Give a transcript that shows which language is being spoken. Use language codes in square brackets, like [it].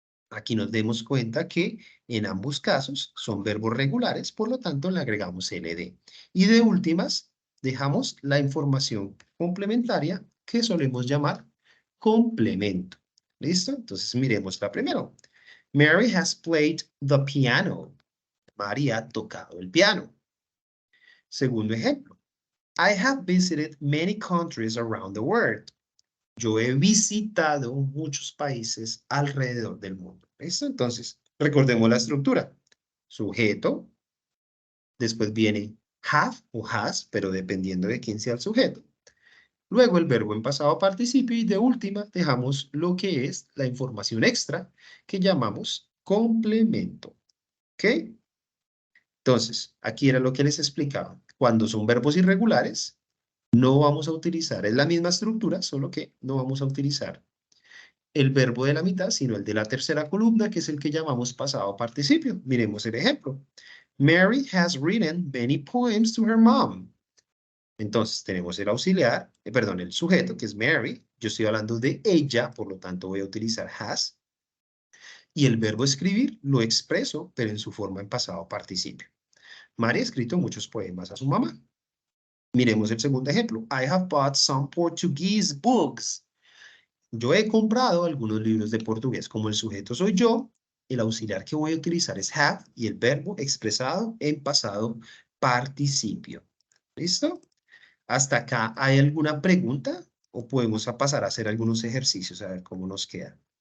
[es] Aquí nos demos cuenta que en ambos casos son verbos regulares, por lo tanto le agregamos LD. Y de últimas, dejamos la información complementaria que solemos llamar complemento. ¿Listo? Entonces miremosla primero. [en] Mary has played the piano. [es] Mary ha tocado el piano. Segundo ejemplo. [en] I have visited many countries around the world. [es] Yo he visitado muchos países alrededor del mundo. ¿Listo? Entonces, recordemos la estructura. Sujeto, después viene have o has, pero dependiendo de quién sea el sujeto. Luego el verbo en pasado participio y de última dejamos lo que es la información extra que llamamos complemento. ¿Ok? Entonces, aquí era lo que les explicaba. Cuando son verbos irregulares, no vamos a utilizar, es la misma estructura, solo que no vamos a utilizar el verbo de la mitad, sino el de la tercera columna, que es el que llamamos pasado participio. Miremos el ejemplo. [en] Mary has written many poems to her mom. [es] Entonces tenemos el auxiliar, perdón, el sujeto, que es Mary. Yo estoy hablando de ella, por lo tanto voy a utilizar has. Y el verbo escribir lo expreso, pero en su forma en pasado participio. Mary ha escrito muchos poemas a su mamá. Miremos el segundo ejemplo. [en] I have bought some Portuguese books. [es] Yo he comprado algunos libros de portugués. Como el sujeto soy yo, el auxiliar que voy a utilizar es have y el verbo expresado en pasado participio. ¿Listo? ¿Hasta acá hay alguna pregunta? ¿O podemos pasar a hacer algunos ejercicios a ver cómo nos queda?